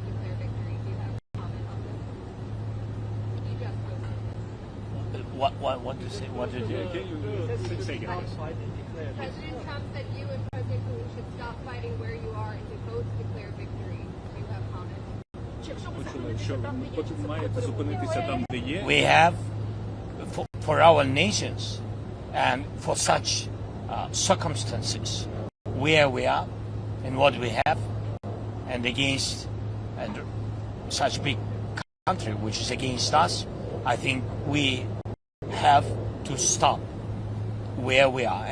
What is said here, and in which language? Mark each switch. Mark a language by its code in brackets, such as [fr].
[en] What do you say? What did you Can you say again? President Trump said you and President Putin should stop fighting where you are and to both declare victory. Do you have comments? [uk] Що ви маєте зупинитися там, де є? [en] We have, for our nations and for such circumstances, where we are and what we have, and against such big country which is against us, I think we have to stop where we are.